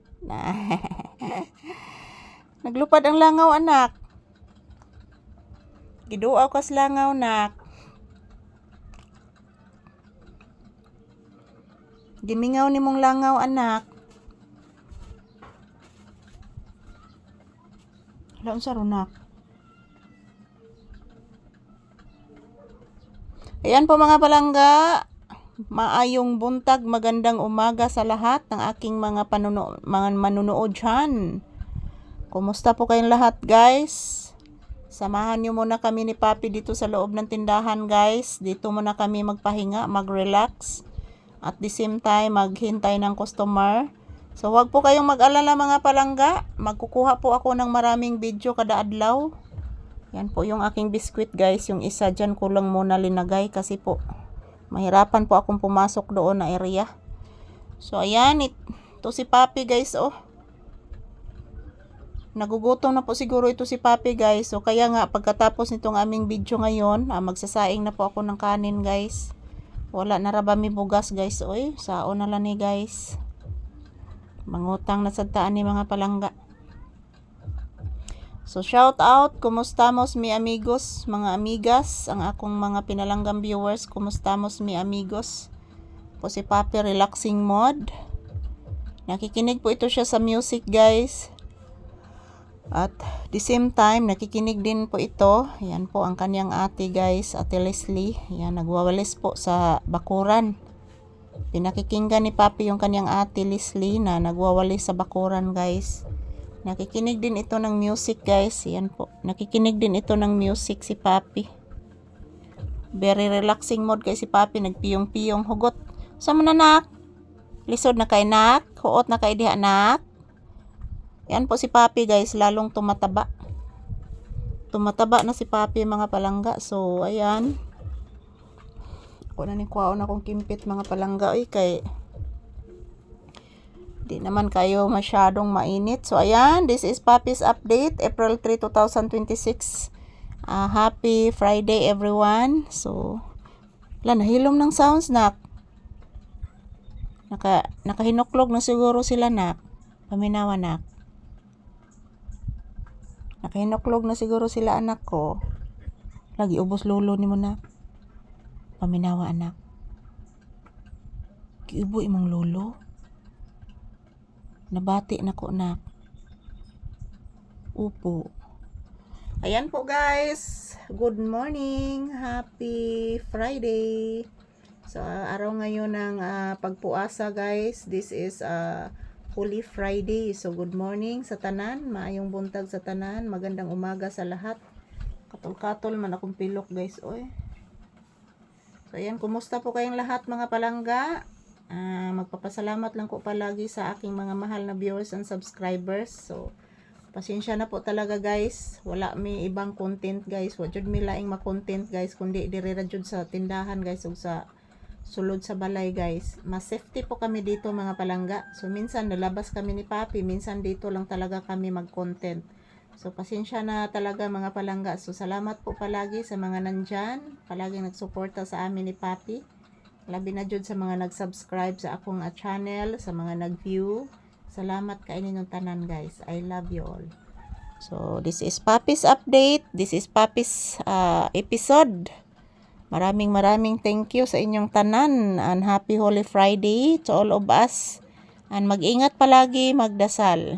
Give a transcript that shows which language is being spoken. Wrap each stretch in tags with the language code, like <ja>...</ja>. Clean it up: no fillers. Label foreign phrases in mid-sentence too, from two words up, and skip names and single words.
<ceb>Naglupad ang langaw, anak. Giduaw ka sa langaw, nak. Gimingaw ni mong langaw, anak. Hala, unsa ro, nak?</ceb> <tl>Ayan po mga palangga.</tl> <ceb>Maayong buntag,</ceb> <tl>magandang umaga sa lahat ng aking mga manunood dyan. Kumusta po kayong lahat, guys? Samahan nyo muna kami ni Papi dito sa loob ng tindahan, guys. Dito muna kami magpahinga, mag-relax.</tl> <en>At the same time,</en> <tl>maghintay ng customer. So, wag po kayong mag-alala mga palangga. Magkukuha po ako ng maraming video kada adlaw. Yan po yung aking biskwit, guys. Yung isa dyan ko lang muna linagay kasi po mahirapan po akong pumasok doon na area. So, ayan. Ito si Papi, guys, oh. Nagugutom na po siguro ito si Papi, guys. So, kaya nga, pagkatapos nitong aming video ngayon, magsasaing na po ako ng kanin, guys.</tl> <ceb>Wala na rabami bugas, guys. Oy, sao na lang ni, guys. Mangutang na sa taan ni mga palangga. So,</ceb> <en>shout out,</en> <es>kumustamos mi amigos,</es> <ceb>mga amigas, ang akong mga pinalanggang viewers,</ceb> <es>kumustamos mi amigos.</es> <tl>Po si Papi</tl> <en>relaxing mode.</en> <tl>Nakikinig po ito siya sa music, guys.</tl> <en>At the same time,</en> <tl>nakikinig din po ito. Yan po ang kanyang ate, guys, Ate Leslie. Yan, nagwawalis po sa bakuran. Pinakikinggan ni Papi yung kanyang ate Leslie na nagwawalis sa bakuran, guys. Nakikinig din ito ng music, guys. Yan po. Nakikinig din ito ng music si Papi.</tl> <en>Very relaxing mode,</en> <tl>guys, si Papi.</tl> <ceb>Nagpiyong-piyong hugot. Sama na, nak? Lisod na kay nak? Huot na kay diha, nak?</ceb> <tl>Yan po si Papi, guys. Lalong tumataba. Tumataba na si Papi, mga palangga. So, ayan.</tl> <ceb>Ako na ni kuwaon akong kimpit, mga palangga.</ceb> <tl>Ay, kay di naman kayo masyadong mainit. So, ayan.</tl> <en>This is Papi's update. April 3, 2026. Happy Friday, everyone. So,</en> <ceb>nahilom ng sounds, nak. Nakahinuklog na siguro sila, nak. Paminawa, nak. Nakahinuklog na siguro sila, anak ko. Lagi ubos lolo ni mo, nak. Paminawa, anak. Giubo imong lolo. Nabati na ko, nak.</ceb> <tl>Upo. Ayan po, guys.</tl> <en>Good morning. Happy Friday.</en> <tl>So, araw ngayon ng pagpuasa, guys.</tl> <en>This is Holy Friday. So, good morning</en> <ceb>sa tanan. Maayong buntag sa tanan.</ceb> <tl>Magandang umaga sa lahat.</tl> <ceb>Katol-katol man akong pilok, guys. Oy.</ceb> <tl>So, ayan. Kumusta po kayong lahat, mga palangga? Magpapasalamat lang ko palagi sa aking mga mahal na</tl> <en>viewers and subscribers.</en> <tl>So, pasensya na po talaga, guys. Wala may ibang content, guys.</tl> <ceb>Wa jud mi laing ma-content, guys, kundi diri ra jud sa tindahan, guys, ug sa sulod sa balay, guys.</ceb> <tl>Mas safety po kami dito, mga palangga. So, minsan nalabas kami ni Papi, minsan dito lang talaga kami mag-content. So, pasensya na talaga, mga palangga. So, salamat po palagi sa mga nandyan, palaging nagsuporta sa amin ni Papi.</tl> <ceb>Labi na jud sa mga nag-subscribe sa akong channel, sa mga nag-view. Salamat kainin ng tanan, guys.</ceb> <en>I love you all. So, this is Papi's update. This is Papi's episode. Maraming thank you</en> <ceb>sa inyong tanan.</ceb> <en>And happy Holy Friday to all of us.</en> <tl>And mag-ingat palagi, magdasal.</tl>